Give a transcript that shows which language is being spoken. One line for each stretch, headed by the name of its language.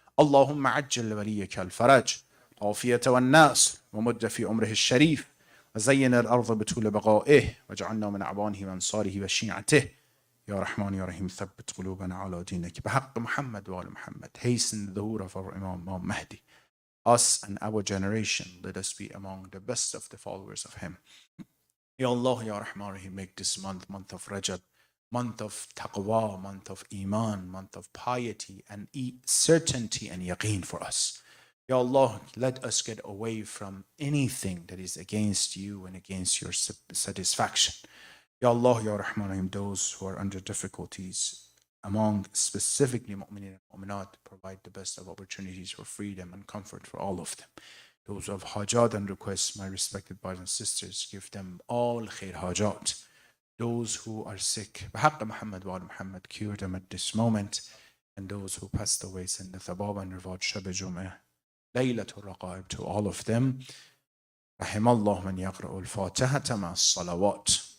Arabic: اللهم عجل لوليك الفرج عافية والناس ومد في عمره الشريف وزين الأرض بطول بقائه واجعلنا من أعوانه وأنصاره وشيعته يا رحمن يا رحيم ثبت قلوبنا على دينك بحق محمد وآل محمد.
English: Hasten the ظهور of our Imam Mahdi. Us and our generation, let us be among the best of the followers of him. Ya Allah, Ya Rahman Rahim, make this month of Rajab, month of taqwa, month of iman, month of piety and certainty and yaqeen for us. Ya Allah, let us get away from anything that is against you and against your satisfaction. Ya Allah, Ya Rahman Rahim, those who are under difficulties, among specifically mu'minin and mu'minat, provide the best of opportunities for freedom and comfort for all of them. Those who have hajat and requests, my respected brothers and sisters, give them all khair hajat. Those who are sick, بحق Muhammad wa Muhammad, cure them at this moment. And those who passed away, send the thabab and reward Shab Jum'ah, Laylatul Raqaib to all of them.
Arabic: رحم الله من يقرأ الفاتحة مع الصلوات.